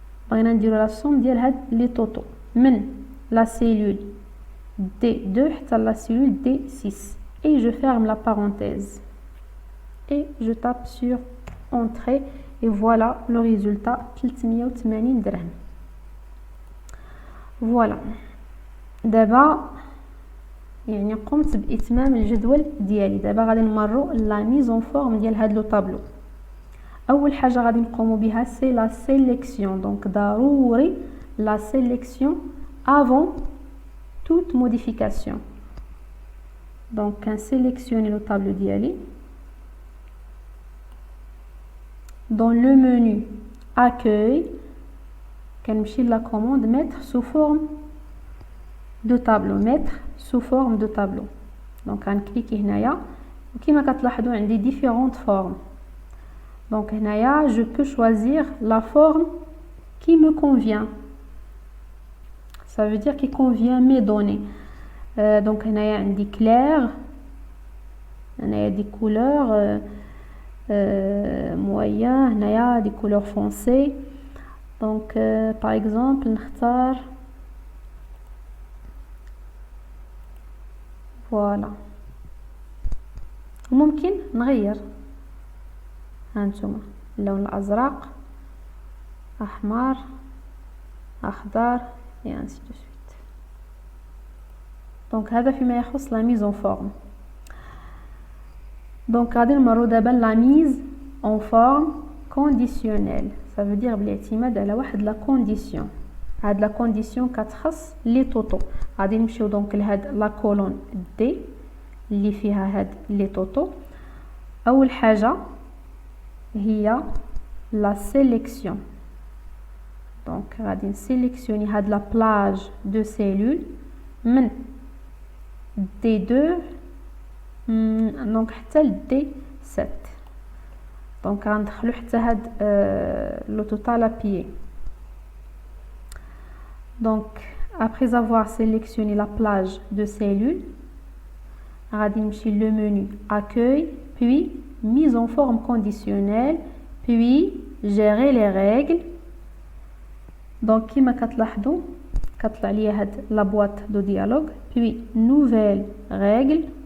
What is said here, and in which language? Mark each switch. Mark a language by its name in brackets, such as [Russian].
[Arabic] بغينا نديرو [French] la somme [Arabic] ديال هاد لي طوطو [French] من la cellule D2 حتى la cellule D6 et je ferme la parenthèse et je tape sur entrée et voilà le résultat 380 درهم. Voilà. [Arabic] دابا يعني قمت بإتمام الجدول ديالي. دابا غادي نمروا لا ميز اون فورم ديال هاد لو طابلو. اول حاجه غادي نقوموا بها سي لا سيليكسيون. دونك ضروري لا سيليكسيون avant toute modification. Donc كنسيليكسيوني لو طابلو ديالي. [French] Dans le menu accueil [Arabic] كنمشي لا [French] commande mettre sous forme de tableau, mettre sous forme de tableau. [Arabic] Donc غنكليكي هنايا وكما كتلاحظوا عندي [French] différentes formes. Donc هنايا je peux choisir la forme qui me convient. Ça veut dire qui convient mes données. Donc [Arabic] هنايا عندي [French] clair, هنايا des couleurs moyen, هنايا des couleurs foncées. Donc par exemple [Arabic] نختار فوالا. وممكن نغير هانتوما اللون الازرق، احمر، اخضر et ainsi de suite. [French] Donc [Arabic] هذا فيما يخص [French] la mise en forme. Donc [Arabic] غادي نمروا دابا [French] la mise en forme conditionnelle. Ça veut dire [Arabic] بالاعتماد على واحد لا كونديسيون. هاد لا كونديسيون كتخص لي طوطو. غادي نمشيو دونك لهاد لا كولون دي اللي فيها هاد لي طوطو. اول حاجه هي لا سيليكسيون. دونك غادي نسيليكسيوني هاد لا بلاج دو سيلول من دي 2 دونك حتى لدي 7. دونك غندخلو حتى هاد لو توتال ابيي. [French] Donc après avoir sélectionné la plage de cellules, [Arabic] غادي نمشي [French] le menu accueil, puis mise en forme conditionnelle, puis gérer les règles. Donc [Arabic] كما كتلاحظوا كتطلع ليا هاد [French] la boîte de dialogue, puis nouvelle règle.